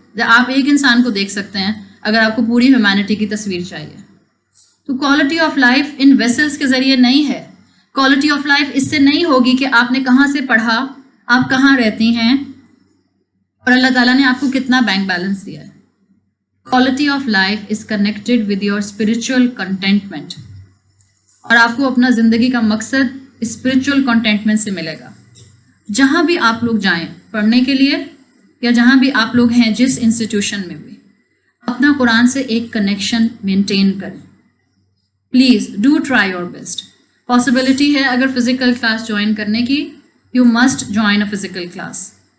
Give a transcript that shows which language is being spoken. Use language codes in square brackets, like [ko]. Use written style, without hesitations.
[ur] آپ ایک انسان کو دیکھ سکتے ہیں اگر آپ کو پوری ہیومینٹی کی تصویر چاہیے. تو quality of life in vessels کے ذریعے نہیں ہے. کوالٹی آف لائف اس سے نہیں ہوگی کہ آپ نے کہاں سے پڑھا, آپ کہاں رہتی ہیں, اور اللہ تعالیٰ نے آپ کو کتنا بینک بیلنس دیا ہے. [en] Quality of life is connected with your spiritual contentment. [ur] اور آپ کو اپنا زندگی کا مقصد [en] spiritual contentment [ur] سے ملے گا. جہاں بھی آپ لوگ جائیں پڑھنے کے لیے یا جہاں بھی آپ لوگ ہیں جس انسٹیٹیوشن میں بھی, اپنا قرآن سے ایک کنیکشن مینٹین کریں. [en] Please do try your best. [ur] Possibility ہے اگر فزیکل کلاس جوائن کرنے کی, [en] You must join a physical class.